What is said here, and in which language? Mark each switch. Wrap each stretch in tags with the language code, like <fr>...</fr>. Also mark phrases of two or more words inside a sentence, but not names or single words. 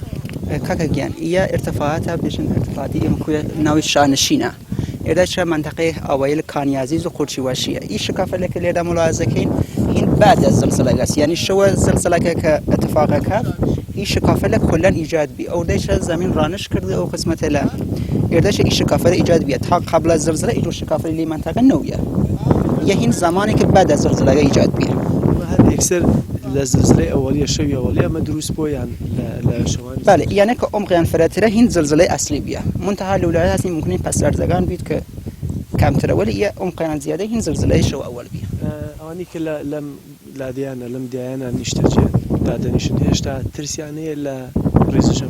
<sdh>کاکە گیان ئیە ارتفاعاتە بێژن ارتفاعاتی ئێمە کوێ ناوی شانشینە. ئێرە چە منطقەی ئاوایل کانیازیز و قورچی واشیە. ئی شکافەلێکە لێرە ملاحظەکەین هین</sdh> <fa>بعد از</fa> <sdh>زلزلەکەس، یعنی شەوە زلزلەکە کە اتفاقەکە ئی شکافەلێک کلەن ایجاد بی. ئەو دەیشە</sdh> <fa>زمین ڕانش کرده</fa> <sdh>ئەو قسمەتە لە ئێردەشە ئی شکافەلە ایجاد بی</sdh> <fa>تا قبل از</fa> <sdh>زلزلە ئیدو شکافەلی لی منطقە نەویە. یە هین</sdh> <fa>زمانی که بعد از</fa> <sdh>زلزلەکە ایجاد بی.</sdh> <ckb>هەر یەکسەر لە زلزلەی ئەوەلیە شەوی ئەوەلیە ئەمە دروست بۆیان لە شەوانی؟</ckb> <sdh>بله، یعنی کە ئەمقیان فرەترە هین زلزلەی ئەسلی بیە. منتها لەولایە هەستی ممکنی پەس لەرزەکان بیت کە کامترە ولی ئیە ئەمقیان زیادە هین زلزلەی شەو ئەوەل بیە.</sdh> <ckb>ئەوانی کە لەم لادیانە لەم دیایانە نیشتەجێ دادەنیشن هێشتا ترسیانەیە لە ڕێزشەم؟</ckb>